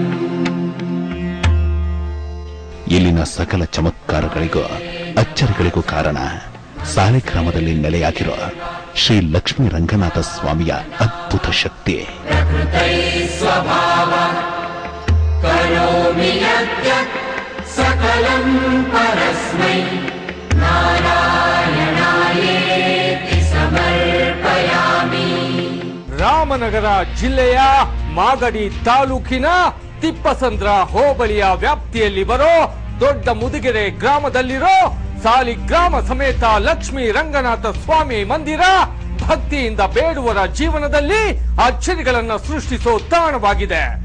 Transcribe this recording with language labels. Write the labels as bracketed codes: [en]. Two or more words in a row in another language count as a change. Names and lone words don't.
[kn] ಇಲ್ಲಿನ ಸಕಲ ಚಮತ್ಕಾರಗಳಿಗೂ ಅಚ್ಚರಿಗಳಿಗೂ ಕಾರಣ ಸಾಲಿಗ್ರಾಮದಲ್ಲಿ ನೆಲೆಯಾಗಿರೋ ಶ್ರೀ ಲಕ್ಷ್ಮೀ ರಂಗನಾಥ ಸ್ವಾಮಿಯ ಅದ್ಭುತ ಶಕ್ತಿ. [sa] ಪ್ರಕೃತೈ ಸ್ವಭಾವಾತ್ ಕರೋಮಿ ಯದ್ಯತ್ ಸಕಲಂ मङ्गलं परस्मै नारायणायेति समर्पयामि। [kn] ರಾಮನಗರ ಜಿಲ್ಲೆಯ ಮಾಗಡಿ ತಾಲೂಕಿನ ತಿಪ್ಪಸಂದ್ರ ಹೋಬಳಿಯ ವ್ಯಾಪ್ತಿಯಲ್ಲಿ ಬರೋ ದೊಡ್ಡ ಮುದಿಗೆರೆ ಗ್ರಾಮದಲ್ಲಿರೋ ಸಾಲಿಗ್ರಾಮ ಸಮೇತ ಲಕ್ಷ್ಮೀ ರಂಗನಾಥ ಸ್ವಾಮಿ ಮಂದಿರ ಭಕ್ತಿಯಿಂದ ಬೇಡುವರ ಜೀವನದಲ್ಲಿ ಅಚ್ಚರಿಗಳನ್ನ ಸೃಷ್ಟಿಸೋ ತಾಣವಾಗಿದೆ.